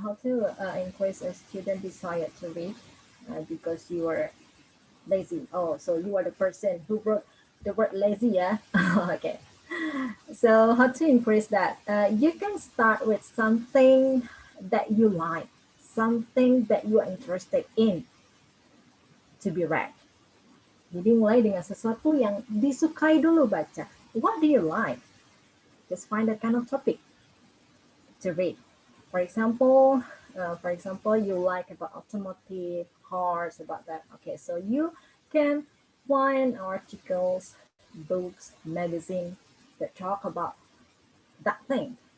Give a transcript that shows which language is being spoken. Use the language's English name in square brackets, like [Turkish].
[English] How to increase a student desire to read because you are lazy. Oh, so you are the person who wrote the word lazy, yeah. Okay. So how to increase that? You can start with something that you like, something that you are interested in to be read. [Indonesian] Jadi mulai dengan sesuatu yang disukai dulu baca. [English] What do you like? Just find that kind of topic to read. For example, you like about automotive cars, about that. Okay, so you can find articles, books, magazine that talk about that thing.